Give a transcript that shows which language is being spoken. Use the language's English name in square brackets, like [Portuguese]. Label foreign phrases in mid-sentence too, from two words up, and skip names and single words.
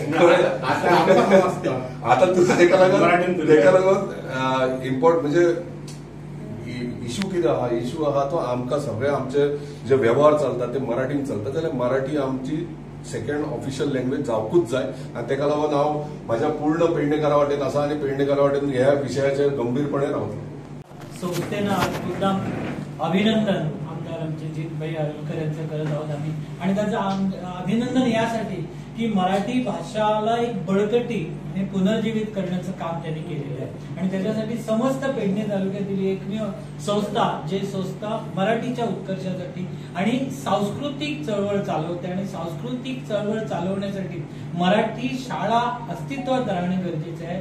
[Konkani] आतां तेका लागून इम्पॉर्टंट म्हणजे इश्यू कितें आहा इश्यू आहा तो आमकां सगळे आमचे जे व्यवहार चलता ते मराठीन चलता जाल्यार मराठी आमची [English] second official language [Konkani] जावकूच जाय. आनी तेका लागून हांव म्हाज्या पूर्ण पेडणेकारा वाटेन आसा आनी पेडणेकारा वाटेन ह्या विशयाचेर गंभीरपणे रावतलो. [Marathi] संस्थेनं आज मुद्दाम अभिनंदन आमदार आमचे जितभाई आरोलकर यांचं करत आहोत आम्ही. आणि त्याचं अभिनंदन यासाठी की मराठी भाषाला एक बळकटी आणि पुनर्जीवित करण्याचं काम त्यांनी केलेलं आहे. आणि त्याच्यासाठी समस्त पेडणे तालुक्यातील एकमेव संस्था जे संस्था मराठीच्या उत्कर्षासाठी आणि सांस्कृतिक चळवळ चालवते आणि सांस्कृतिक चळवळ चालवण्यासाठी मराठी शाळा अस्तित्वात राहणे गरजेचे आहे.